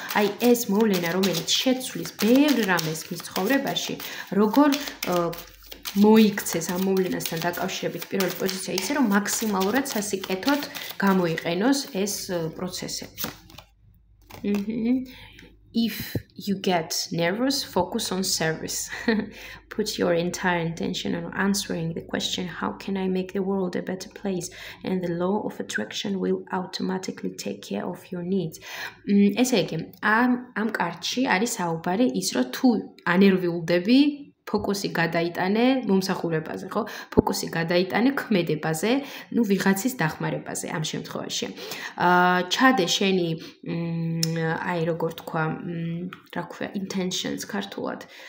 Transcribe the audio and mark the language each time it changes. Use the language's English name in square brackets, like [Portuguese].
[Georgian] აი ეს მოვლენა, რომელიც შეცვლის ბევრ რამეს მის ცხოვრებაში, როგორ მოიქცეს ამ მოვლენასთან დაკავშირებით პირველი პოზიცია, ისე რომ მაქსიმალურად სასიკეთოდ გამოიყენოს ეს პროცესები. If [English] you get nervous, focus on service. Put your entire intention on answering the question, how can I make the world a better place? And the law of attraction will automatically take care of your needs. [Georgian] ესე იგი, ამ კარტში არის საუბარი ის, რომ თუ ანერვილდები, ფოკუსი გადაიტანე მომსახურებაზე, ხო? ფოკუსი გადაიტანე ქმედებაზე, ну ვიღაცის დახმარებაზე ამ შემთხვევაში. ჩადე შენი აი როგორ თქვა, რა ქვია, intentions ქართულად.